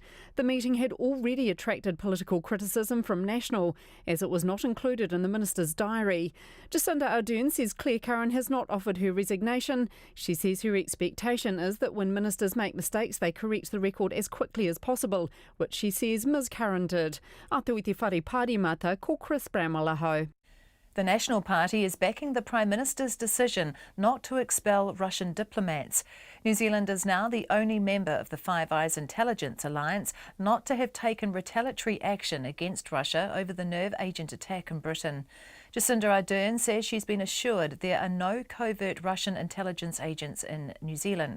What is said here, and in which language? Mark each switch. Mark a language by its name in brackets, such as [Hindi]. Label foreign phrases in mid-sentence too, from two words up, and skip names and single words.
[English] The meeting had already attracted political criticism from National, as it was not included in the minister's diary. Jacinda Ardern says Claire Curran has not offered her resignation. She says her expectation is that when ministers make mistakes, they correct the record as quickly as possible, which she says Ms Curran did. [Māori] Atu i te whare pārimata, ko Chris Bramwell aho. [English] The National Party is backing the Prime Minister's decision not to expel Russian diplomats. New Zealand is now the only member of the Five Eyes Intelligence Alliance not to have taken retaliatory action against Russia over the nerve agent attack in Britain. Jacinda Ardern says she's been assured there are no covert Russian intelligence agents in New Zealand.